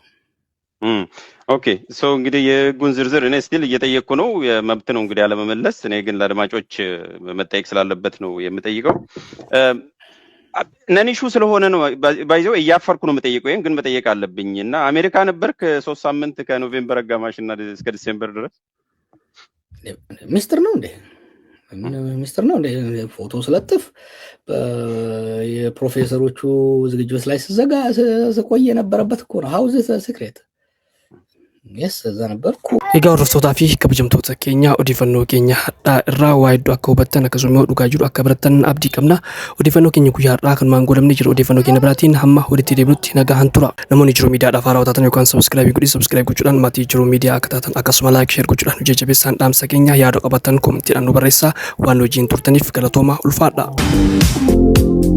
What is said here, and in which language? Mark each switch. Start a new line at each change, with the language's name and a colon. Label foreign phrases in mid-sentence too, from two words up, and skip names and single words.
English: okay so
Amharic: እንግዲህ የህጉን ዝርዝር እኔ ስቲል እየጠየቅኩ ነው። መብት ነው እንግዲህ አለመመለስ። እኔ ግን ለአድማጮች መጠየቅ ስላለበት ነው የምጠይቀው። ነኒሹ ስለሆነ ነው ባይዘው እያፈርኩ ነው የምጠይቀው። ይሄን ግን መጠየቅ አለብኝ እና አሜሪካ ነበርክ 3 ሳምንት ከኖቬምበር አጋማሽ እና እስከ ዲሴምበር ድረስ ሚስጥር ነው እንዴ? ፎቶ ስለጥፍ የፕሮፌሰሮቹ ዝግጅት ላይ ስቆይ የነበረበት እኮ ነው።
English: how is secret yes
Amharic: እዛ ነበርኩ
Oromo: Egaa hordoftoota fi kabajamtoota keenya odeeffannoo keenya hadhaa irraa waa hedduu akka hubattan akkasumas dhugaa jiru akka barattan abdii qabna. Odeeffannoo keenya guyyaa har'aa kan maangoolamne jiru odeeffannoo keenya biraatiin hamma walitti deebinutti nagaan tura. Namoonni Jiruu Miidiyaadhaaf haaraa taatan yookaan subscribe gochuudhaan maatii Jiruu Miidiyaa akka taatan akkasuma
English: like share
Oromo: gochuudhaan jajjabeessaan dhaamsa keenya yaada qabattan kommentiidhaan nu barreessaa waan hojiin turtaniif galatooma ulfaadha.